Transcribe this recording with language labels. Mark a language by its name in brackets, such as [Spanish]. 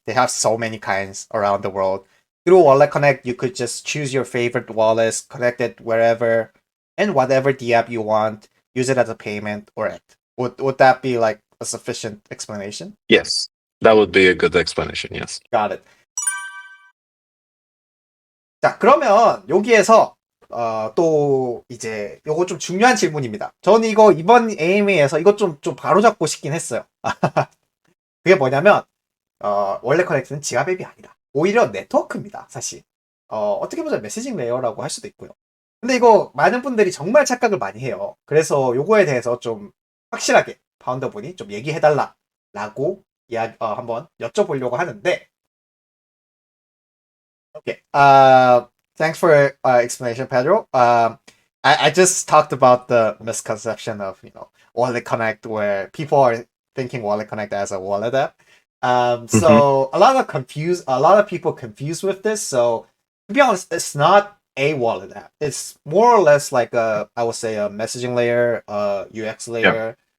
[English] They have so many kinds around the world. Through WalletConnect, you could just choose your favorite wallets, connect it wherever and whatever the app you want, use it as a payment or it. Would that be like a sufficient explanation? Yes, that would be a good explanation. Yes. Got it. [Korean] 자, 그러면 여기에서 또 이제 요거 좀 중요한 질문입니다. 저는 이거 이번 AMA에서 이거 좀 바로잡고 싶긴 했어요. 그게 뭐냐면 원래 커넥트는 지갑 앱이 아니다. 오히려 네트워크입니다. 사실. 어떻게 보면 메시징 레이어라고 할 수도 있고요. 근데 이거 많은 분들이 정말 착각을 많이 해요. 그래서 요거에 대해서 좀 확실하게 파운더분이 좀 얘기해달라고 한번 여쭤보려고 하는데 Okay. [English] Thanks for explanation, Pedro. I just talked about the misconception of WalletConnect, where people are thinking WalletConnect as a wallet app. So a lot of people confused with this. So to be honest, it's not a wallet app. It's more or less like I would say a messaging layer, UX layer.